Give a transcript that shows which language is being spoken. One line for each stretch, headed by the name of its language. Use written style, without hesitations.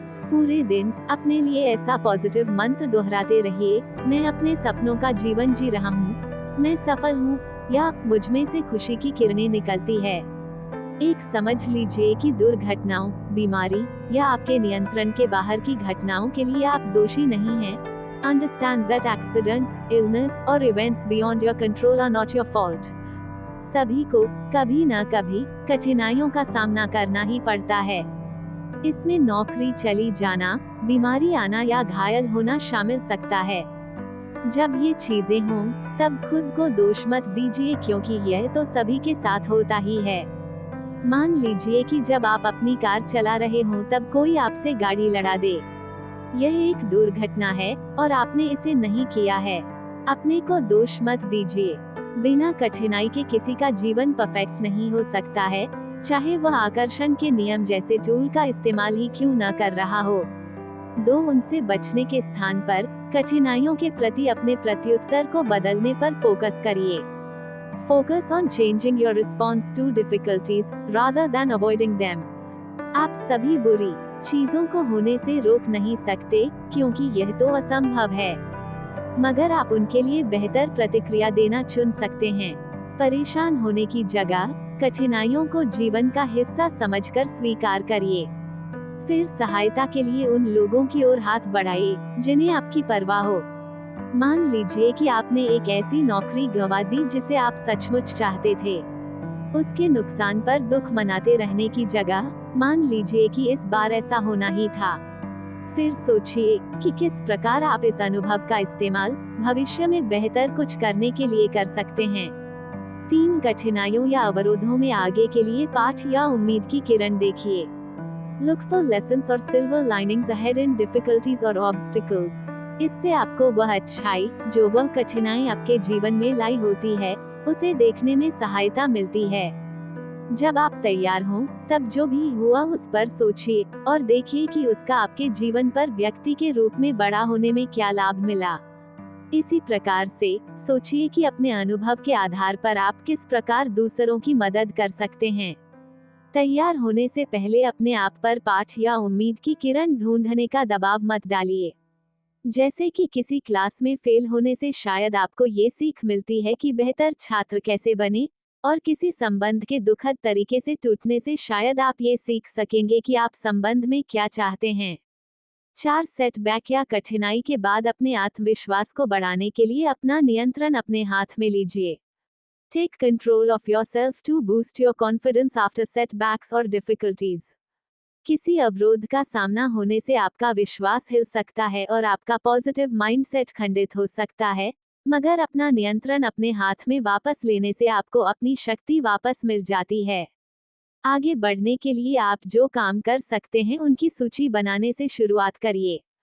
Hindi: पूरे दिन अपने लिए ऐसा पॉजिटिव मंत्र दोहराते रहिए, मैं अपने सपनों का जीवन जी रहा हूँ, मैं सफल हूँ, या मुझ में से खुशी की किरणें निकलती है। एक समझ लीजिए कि दुर्घटनाओं, बीमारी या आपके नियंत्रण के बाहर की घटनाओं के लिए आप दोषी नहीं हैं।
English: Understand that accidents, illness or events beyond your control are not your fault.
Hindi: सभी को कभी न कभी कठिनाइयों का सामना करना ही पड़ता है। इसमें नौकरी चली जाना, बीमारी आना या घायल होना शामिल सकता है। जब ये चीजें हों, तब खुद को दोष मत दीजिए, क्योंकि यह तो सभी के साथ होता ही है। मान लीजिए कि जब आप अपनी कार चला रहे हों तब कोई आपसे गाड़ी लड़ा दे। यह एक दुर्घटना है और आपने इसे नहीं किया है। अपने को दोष मत दीजिए। बिना कठिनाई के किसी का जीवन परफेक्ट नहीं हो सकता है, चाहे वह आकर्षण के नियम जैसे टूल का इस्तेमाल ही क्यों न कर रहा हो। उनसे बचने के स्थान पर कठिनाइयों के प्रति अपने प्रत्युत्तर को बदलने पर फोकस करिए।
English: Focus on changing your response to difficulties rather than avoiding them.
Hindi: आप सभी बुरी चीजों को होने से रोक नहीं सकते, क्योंकि यह तो असंभव है, मगर आप उनके लिए बेहतर प्रतिक्रिया देना चुन सकते हैं। परेशान होने की जगह कठिनाइयों को जीवन का हिस्सा समझकर स्वीकार करिए। फिर सहायता के लिए उन लोगों की ओर हाथ बढ़ाइए जिन्हें आपकी परवाह हो। मान लीजिए कि आपने एक ऐसी नौकरी गंवा दी जिसे आप सचमुच चाहते थे। उसके नुकसान पर दुख मनाते रहने की जगह मान लीजिए कि इस बार ऐसा होना ही था। फिर सोचिए कि किस प्रकार आप इस अनुभव का इस्तेमाल भविष्य में बेहतर कुछ करने के लिए कर सकते हैं। 3 कठिनाइयों या अवरोधों में आगे के लिए पाठ या उम्मीद की किरण देखिए।
English: Look for lessons or silver linings ahead in difficulties or obstacles.
Hindi: इससे आपको वह अच्छाई, जो वह कठिनाई आपके जीवन में लाई होती है, उसे देखने में सहायता मिलती है। जब आप तैयार हों, तब जो भी हुआ उस पर सोचिए और देखिए कि उसका आपके जीवन पर व्यक्ति के रूप में बड़ा होने में क्या लाभ मिला। इसी प्रकार से सोचिए कि अपने अनुभव के आधार पर आप किस प्रकार दूसरों की मदद कर सकते हैं। तैयार होने से पहले अपने आप पर पाठ या उम्मीद की किरण ढूंढने का दबाव मत डालिए। जैसे कि किसी क्लास में फेल होने से शायद आपको ये सीख मिलती है कि बेहतर छात्र कैसे बने, और किसी संबंध के दुखद तरीके से टूटने से शायद आप ये सीख सकेंगे कि आप संबंध में क्या चाहते हैं। 4 सेटबैक या कठिनाई के बाद अपने आत्मविश्वास को बढ़ाने के लिए अपना नियंत्रण अपने हाथ में लीजिए।
English: Take control of yourself to boost your confidence after setbacks or difficulties.
Hindi: किसी अवरोध का सामना होने से आपका विश्वास हिल सकता है और आपका पॉजिटिव माइंडसेट खंडित हो सकता है, मगर अपना नियंत्रण अपने हाथ में वापस लेने से आपको अपनी शक्ति वापस मिल जाती है। आगे बढ़ने के लिए आप जो काम कर सकते हैं उनकी सूची बनाने से शुरुआत करिए।